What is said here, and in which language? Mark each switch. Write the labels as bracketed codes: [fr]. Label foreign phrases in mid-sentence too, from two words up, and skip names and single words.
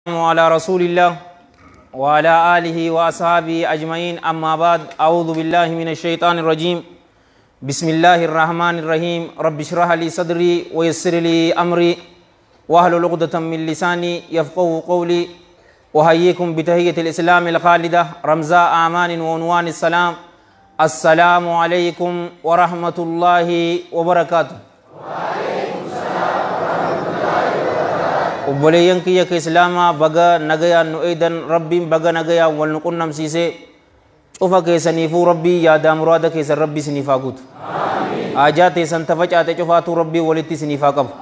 [ar] على رسول الله وعلى آله وأصحابه أجمعين أما بعد أعوذ بالله من الشيطان الرجيم بسم الله الرحمن الرحيم رب اشرح لي صدري ويسر لي أمري واحلل عقدة من لساني يفقهوا قولي وهيكم بتحية الإسلام الخالدة رمزاء أعمان وعنوان السلام السلام عليكم ورحمة الله وبركاته. [om] Obboleeyyan kiyya ka islaamaa baga nagayaan nu eedan rabbiin baga nagayaan wal nu qunnamsiisee cufa keessaniifuu rabbii yaadaa muraada keessan rabbii isiniif haa guutu. Haajaa teessan tafacaate cufaatu rabbii walitti isiniif haa qabu.